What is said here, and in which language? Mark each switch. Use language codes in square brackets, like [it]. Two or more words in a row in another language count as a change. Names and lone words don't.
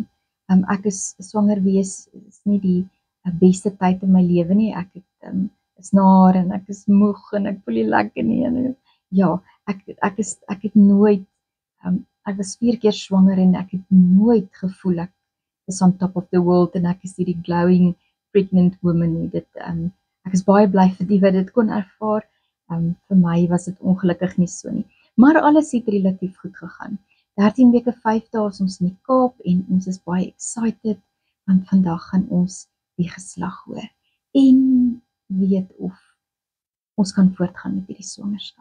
[af] Ek is swanger wees is nie die beste tyd in my lewe nie. Ek is naar en ek is moeg en ek voel nie lekker nie. En ja, ek het nooit ek was 4 keer swanger en ek het nooit gevoel ek is [en] on top of the world [af] en ek is hierdie [en] glowing pregnant woman [af] nie. Ek is baie bly vir die wat dit kon ervaar. Vir my was dit ongelukkig nie so nie. Maar alles het relatief goed gegaan. 13 weke 5 dae is ons in die Kaap en ons is baie excited want vandag gaan ons die geslag hoor. En weet of ons kan voortgaan met hierdie swangerskap.